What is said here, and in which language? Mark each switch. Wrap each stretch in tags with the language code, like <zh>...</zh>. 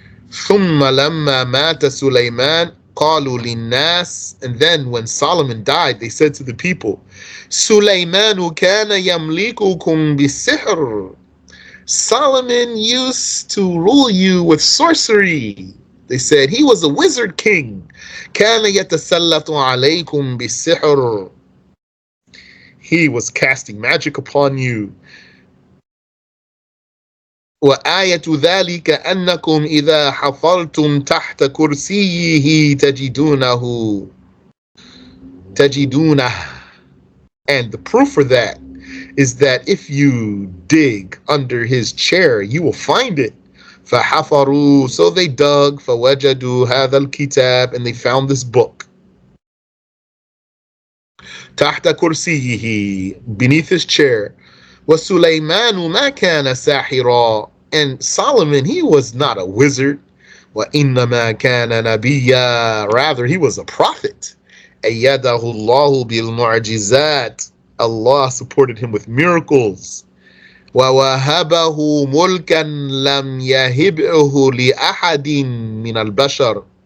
<ar>ثم لما مات سليمان قالوا للناس.</ar> <en>And then when Solomon died, they said to the people,</en> <ar>سليمان كان يملككم بالسحر.</ar> <en>Solomon used to rule you with sorcery. They said he was a wizard king.</en> <ar>كان يتسلط عليكم بالسحر.</ar> <en>He was casting magic upon you.</en> <ar>وآية ذلك أنكم إذا حفرتم تحت كرسيه تجدونه.</ar> <en>And the proof for that is that if you dig under his chair, you will find it.</en> <ar>فحفروا,</ar> <en>so they dug.</en> <ar>فوجدوا هذا الكتاب,</ar> <en>and they found this book.</en> <ar>تحت كرسيه,</ar> <en>beneath his chair.</en> <ar>وسليمان ما كان ساحرا,</ar> <en>and Solomon, he was not a wizard.</en> <ar>وإنما كان نبيا,</ar> <en>rather he was a prophet.</en> <ar>أيده الله بالمعجزات,</ar> <en>Allah supported him with miracles.</en> <ar>ووهبه ملكا لم يهبه لأحد من البشر.</ar>